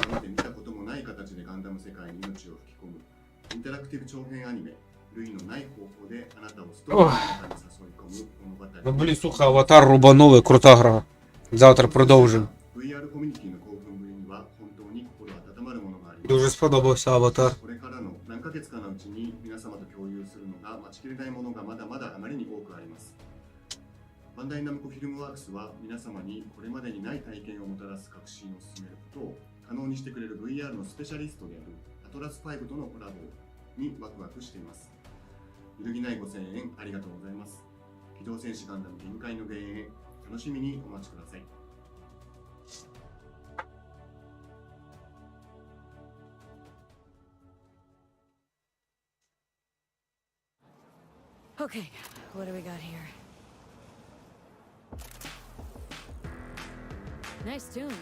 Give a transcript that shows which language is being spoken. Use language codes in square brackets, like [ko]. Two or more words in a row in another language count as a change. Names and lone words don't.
[uk] Ну, блін, слухай, аватар рубанули, крута гра. Завтра продовжимо. Дуже сподобався аватар. [ja] 何ヶ月かのうちに皆様と共有するのが待ちきれないものがまだまだあまりに多くあります。バンダイナムコフィルムワークスは皆様にこれまでにない体験をもたらす革新を進めることを可能にしてくれる VR のスペシャリストであるアトラス5とのコラボにワクワクしています。揺るぎないご声援ありがとうございます。機動戦士ガンダム限界の幻影、楽しみにお待ちください。 [en] Okay, what do we got here? Nice tunes.